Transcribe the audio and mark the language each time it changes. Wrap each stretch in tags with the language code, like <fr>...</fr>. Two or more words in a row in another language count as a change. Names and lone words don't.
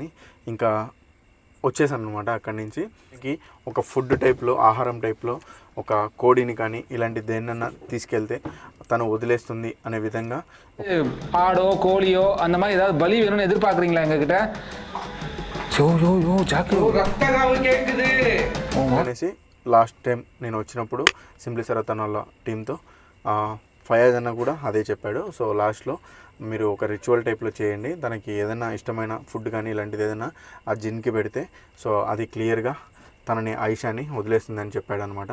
<te>ఇంకా వచ్చేసాను అనమాట అక్కడి నుంచి. ఒక</te> <en>food typeలో,</en> <te>ఆహారం టైప్లో ఒక కోడిని కానీ ఇలాంటి దేన్నన్నా తీసుకెళ్తే తను వదిలేస్తుంది అనే విధంగా,</te> <ta>ஆடோ கோழியோ அந்த மாதிரி ஏதாவது பலி வேணும்னு எதிர்பார்க்குறீங்களா எங்ககிட்ட?</ta> <te>అనేసి</te> <en>last time</en> <te>నేను వచ్చినప్పుడు సింప్లీ సరతన్ వాళ్ళ టీంతో ఫయాజ్ అన్న కూడా అదే చెప్పాడు. సో లాస్ట్లో మీరు ఒక</te> <en>ritual typeలో</en> <te>చేయండి, తనకి ఏదైనా ఇష్టమైన ఫుడ్ కానీ ఇలాంటిది ఏదైనా ఆ జిన్కి పెడితే సో అది క్లియర్గా తనని ఆయిషాని వదిలేస్తుందని చెప్పాడు అనమాట.</te>